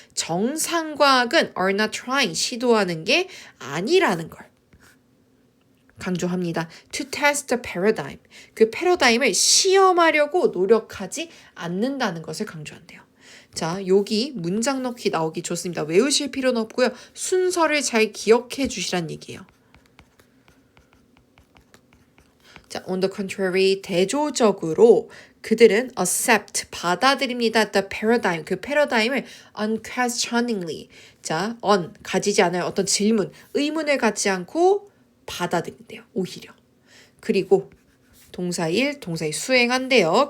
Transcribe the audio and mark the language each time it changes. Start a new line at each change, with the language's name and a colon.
Korean: 정상과학은
English: are not trying
Korean: 시도하는 게 아니라는 걸 강조합니다.
English: To test the paradigm.
Korean: 그 패러다임을 시험하려고 노력하지 않는다는 것을 강조한대요. 자, 여기 문장 넣기 나오기 좋습니다. 외우실 필요는 없고요. 순서를 잘 기억해 주시란 얘기예요. 자,
English: on the contrary,
Korean: 대조적으로 그들은 accept 받아들입니다.
English: the paradigm
Korean: 그 패러다임을 unquestioningly 자 가지지 않아요. 어떤 질문 의문을 갖지 않고 받아들인대요. 오히려 그리고 동사 1, 동사 2 수행한대요.